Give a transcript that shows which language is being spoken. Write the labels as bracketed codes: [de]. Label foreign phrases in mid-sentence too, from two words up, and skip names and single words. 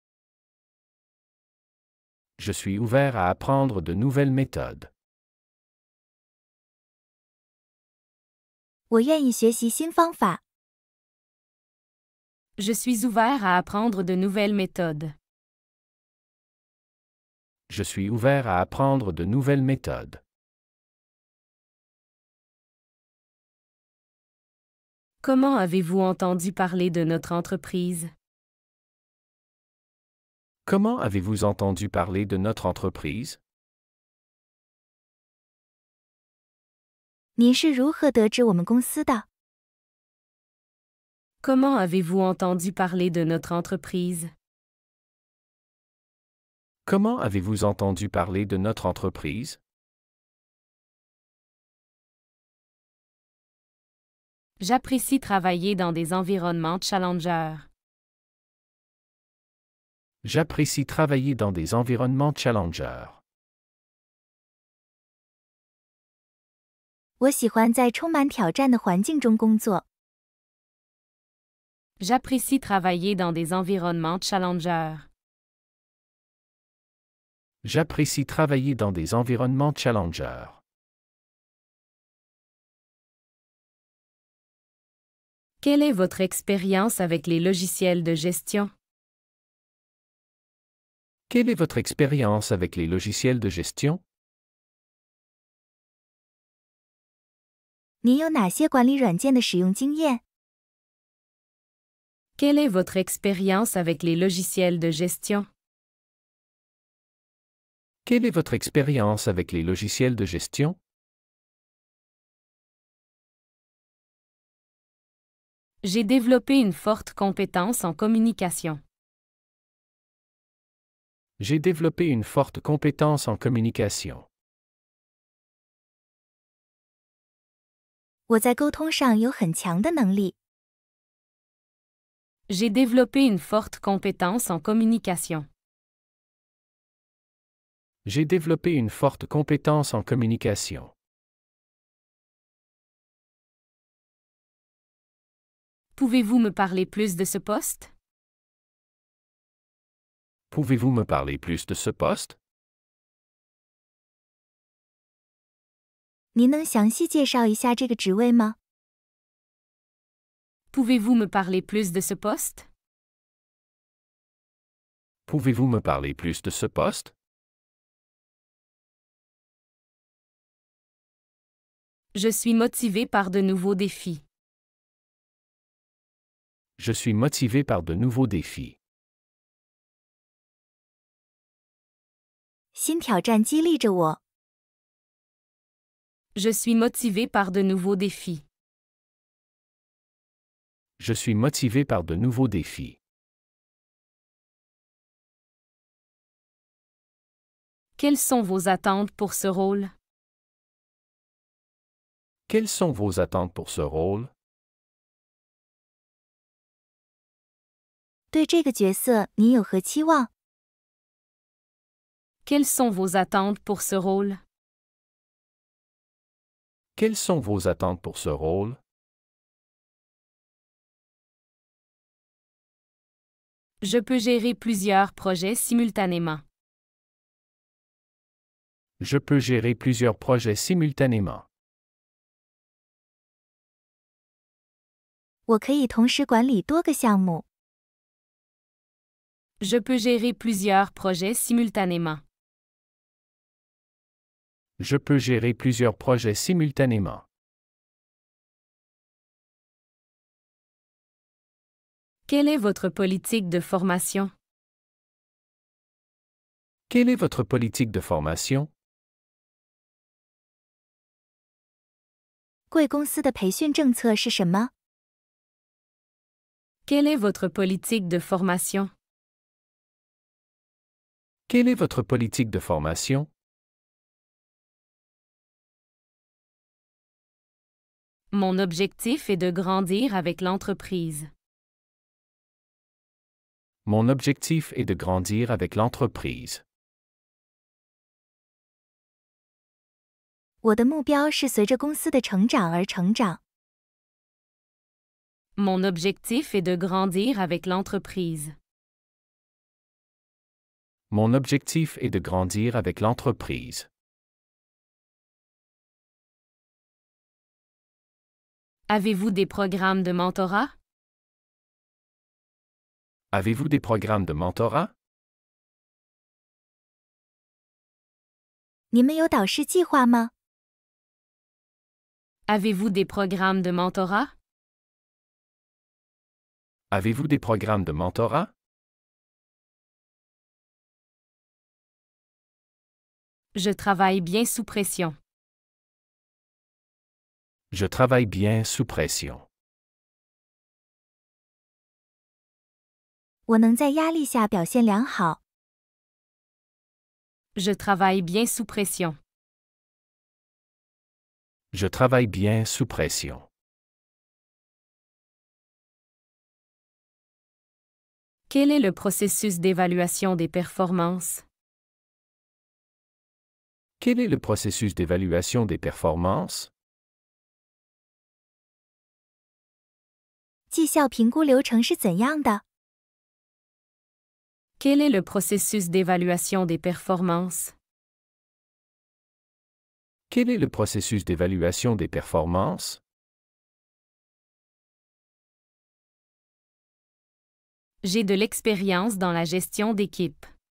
[fr] Je suis ouvert à apprendre de nouvelles méthodes. [zh] 我愿意学习新方法。 [fr] Je suis ouvert à apprendre de nouvelles méthodes. Je suis ouvert à apprendre de nouvelles méthodes. Comment avez-vous entendu parler de notre entreprise? Comment avez-vous entendu parler de notre entreprise? [zh] 您是如何得知我们公司的？ [fr] Comment avez-vous entendu parler de notre entreprise? Comment avez-vous entendu parler de notre entreprise? J'apprécie travailler dans des environnements challengeurs. J'apprécie travailler dans des environnements challengers. [zh] 我喜欢在充满挑战的环境中工作。 [fr] J'apprécie travailler dans des environnements challengeurs. J'apprécie travailler dans des environnements challengers. Quelle est votre expérience avec les logiciels de gestion? Quelle est votre expérience avec les logiciels de gestion? [zh] 您有哪些管理软件的使用经验？ [fr] Quelle est votre expérience avec les logiciels de gestion? Quelle est votre expérience avec les logiciels de gestion? J'ai développé une forte compétence en communication. J'ai développé une forte compétence en communication. [zh] 我在沟通上有很强的能力。 [fr] J'ai développé une forte compétence en communication. J'ai développé une forte compétence en communication. Pouvez-vous me parler plus de ce poste? Pouvez-vous me parler plus de ce poste? [zh] 您能详细介绍一下这个职位吗？ [fr] Pouvez-vous me parler plus de ce poste? Pouvez-vous me parler plus de ce poste? Je suis motivé par de nouveaux défis. Je suis motivé par de nouveaux défis. [zh] 新挑战激励着我。 [fr] Je suis motivé par de nouveaux défis. Je suis motivé par de nouveaux défis. Quelles sont vos attentes pour ce rôle? Quelles sont vos attentes pour ce rôle? [zh] 对这个角色您有何期望？ [fr] Quelles sont vos attentes pour ce rôle? Quelles sont vos attentes pour ce rôle? Je peux gérer plusieurs projets simultanément. Je peux gérer plusieurs projets simultanément. [zh] 我可以同时管理多个项目。 [fr] Je peux gérer plusieurs projets simultanément. Je peux gérer plusieurs projets simultanément. Quelle est votre politique de formation? Quelle est votre politique de formation? [zh] 贵公司的培训政策是什么？ [fr] Quelle est votre politique de formation? Quelle est votre politique de formation? Mon objectif est de grandir avec l'entreprise. Mon objectif est de grandir avec l'entreprise. [zh] 我的目标是随着公司的成长而成长。 [fr] Mon objectif est de grandir avec l'entreprise. Mon objectif est de grandir avec l'entreprise. Avez-vous des programmes de mentorat? Avez-vous des programmes de mentorat? [zh] 你们有导师计划吗？ [fr] Avez-vous des programmes de mentorat? Avez-vous des programmes de mentorat? Je travaille bien sous pression. Je travaille bien sous pression. [zh] 我能在压力下表现良好。 [fr] Je travaille bien sous pression. Je travaille bien sous pression. Quel est le processus d'évaluation des performances? Quel est le processus d'évaluation des performances? [zh] 绩效评估流程是怎样的？ [fr] Quel est le processus d'évaluation des performances? Quel est le processus d'évaluation des performances? J'ai de l'expérience dans la gestion d'équipe.